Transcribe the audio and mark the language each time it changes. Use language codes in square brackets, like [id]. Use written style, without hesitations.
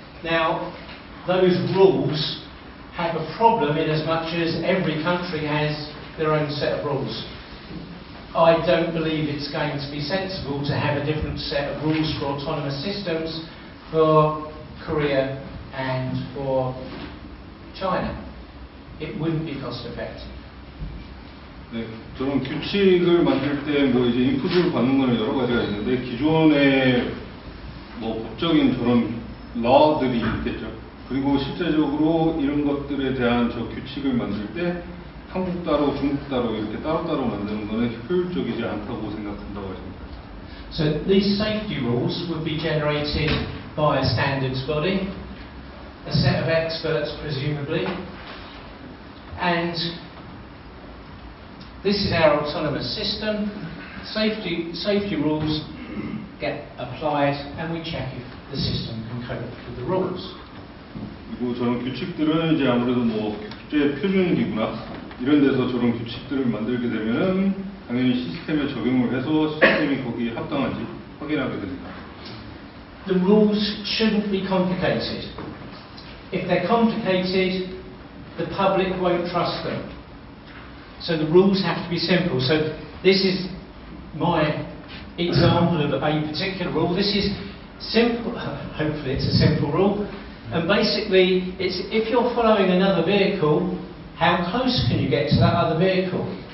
[en] Now, those rules have a problem in as much as every country has their own set of rules. I don't believe it's going to be sensible to have a different set of rules for autonomous systems for Korea and for China. It wouldn't be cost effective. [ko] 네, 저는 규칙을 만들 때 뭐 이제 인풋을 받는 거는 여러 가지가 있는데 기존의 뭐 법적인 저런 law들이 있겠죠. 그리고 실제적으로 이런 것들에 대한 저 규칙을 만들 때 한국 따로 중국 따로 이렇게 따로따로 만드는 거는 효율적이지 않다고 생각한다고 하십니다. [en] So these safety rules would be generated by a standards body, a set of experts presumably, and this is our autonomous system. Safety rules get applied and we check if the system can cope with the rules. [ko] 그리고 저런 규칙들은 이제 아무래도 뭐 국제 표준기구나 이런 데서 저런 규칙들을 만들게 되면은 당연히 시스템에 적용을 해서 시스템이 거기에 합당한지 확인하게 됩니다. [en] The rules shouldn't be complicated. If they're complicated, the public won't trust them. So the rules have to be simple. So this is my example of a particular rule. This is simple. Hopefully it's a simple rule. And basically, it's if you're following another vehicle, how close can you get to that other vehicle?